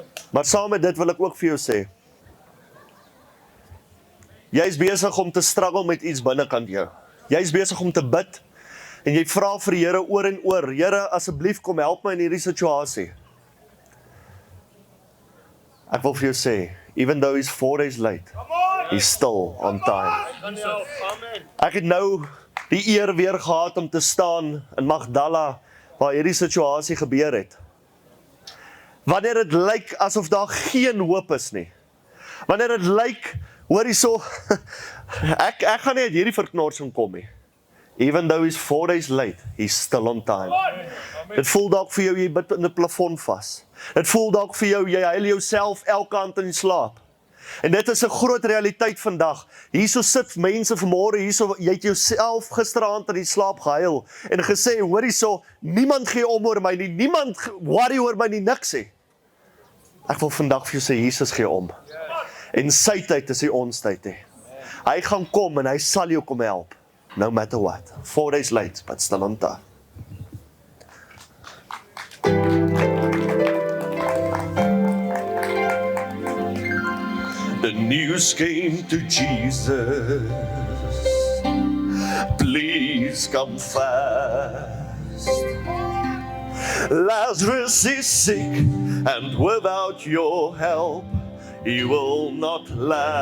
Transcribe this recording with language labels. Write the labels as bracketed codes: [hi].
[af] Maar saam met dit wil ek ook vir jou sê, jy is besig om te struggle met iets binnekant jou. Jy is besig om te bid, en jy vra vir die Here oor en oor, Here, asseblief kom help my in hierdie situasie. Ek wil vir jou sê, [en] even though he's 4 days late, he's still on time. [af] Ek het nou die eer weer gehad om te staan in Magdala, waar hierdie situasie gebeur het. Wanneer dit lyk asof daar geen hoop is nie. Wanneer dit lyk, hoor hierso, ek gaan nie uit hierdie verknorsing kom nie. [en] Even though he's 4 days late, he's still on time. [af] Dit voel dalk vir jou, jy bid in 'n plafon vas. Dit voel dalk vir jou, jy huil jouself elke aand in die slaap. En dit is 'n groot realiteit vandag. Hierso sit mense vanmôre, hierso, jy het jouself gisteraand in die slaap gehuil, en gesê, hoor hierso, niemand gee om oor my nie, niemand worry oor my nie, niks sê. Ek wil vandag vir jou sê, Jesus gee om. En sy tyd is nie ons tyd nie. Hy gaan kom en hy sal jou kom help. [en] No matter what. 4 days late, but still on time. The news came to Jesus. Please come fast. Lazarus is sick, and without your help, he will not last.